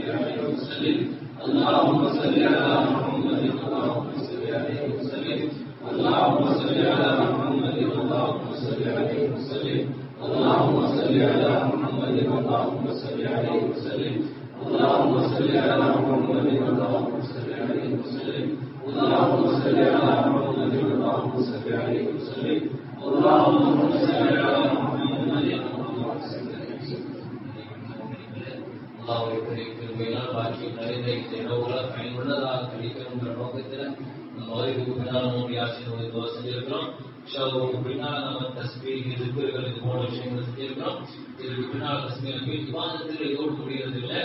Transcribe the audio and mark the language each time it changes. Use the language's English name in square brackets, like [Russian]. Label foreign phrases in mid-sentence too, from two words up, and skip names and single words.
[Arabic] عليه وسلم اللهم صل على محمد اللهم صل عليه وسلم اللهم صل على محمد اللهم صل عليه وسلم اللهم صل على محمد اللهم صل عليه وسلم اللهم صل على محمد اللهم صل عليه وسلم اللهم صل على محمد اللهم صل عليه وسلم اللهم صل على محمد اللهم صل عليه وسلم. [Tamil] அல்லாஹ்வுடைய கிருபையினால் பாக்கியம் நிறைந்த இந்த இரவுகளை பயனுள்ளதாக கழிக்கணுங்கிற நோக்கத்தில் மகரிபுக்கு பின்னால் நம்ம யாசின் துஆ செஞ்சிருக்கிறோம். இன்ஷாஅல்லாஹ் பின்னால் நம்ம தஸ்பீஹ் திக்ர்கள் இது போன்ற விஷயங்களை செஞ்சிருக்கிறோம். இதுக்கு பின்னால் தஸ்பீஹ் இபாதத்தில் இதோடு முடிகிறது இல்லை.